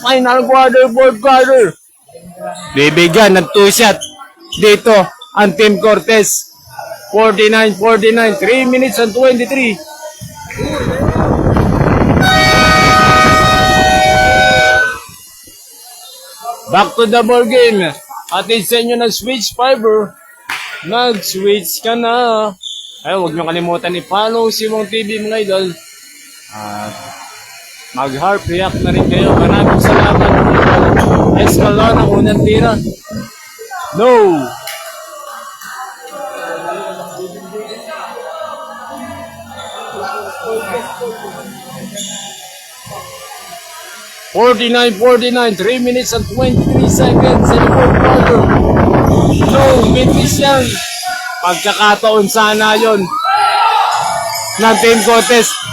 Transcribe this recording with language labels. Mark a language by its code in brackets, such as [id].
[en] Final quarter, fourth quarter. [tl] Bibigyan ng 2 shot dito ang Team Cortez. 49. [en] 3 minutes and 23. [tl] Back to the ball game. Atin sa inyo ng Switch Fiber. Nag-switch ka na. Ay, huwag nyo kalimutan i-follow si Mong TV mga idol. Mag-heart react na rin kayo. Maraming salamat. Escalona ang unang tira. [en] No! .49, 3 minutes and 23 seconds in the fourth quarter. [tl] No, mitis yan. Pagkakataon sana yun ng Team Cortez.